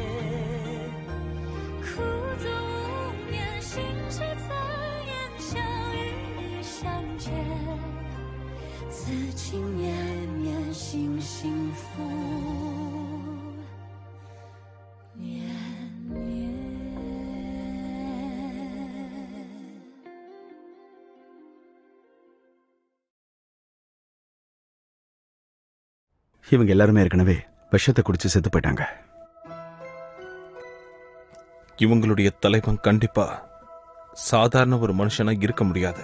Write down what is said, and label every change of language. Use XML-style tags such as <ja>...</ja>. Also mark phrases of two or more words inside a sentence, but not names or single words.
<zh>苦足无眠，心事残言，想与你相见，此情绵绵，心幸福绵绵。</zh> <ta>இவங்க எல்லாருமே ஏற்கனவே விஷத்தை குடிச்சு செத்து போயிட்டாங்க. இவங்களுடைய தலைவன் கண்டிப்பா சாதாரண ஒரு மனுஷனா இருக்க முடியாது.</ta>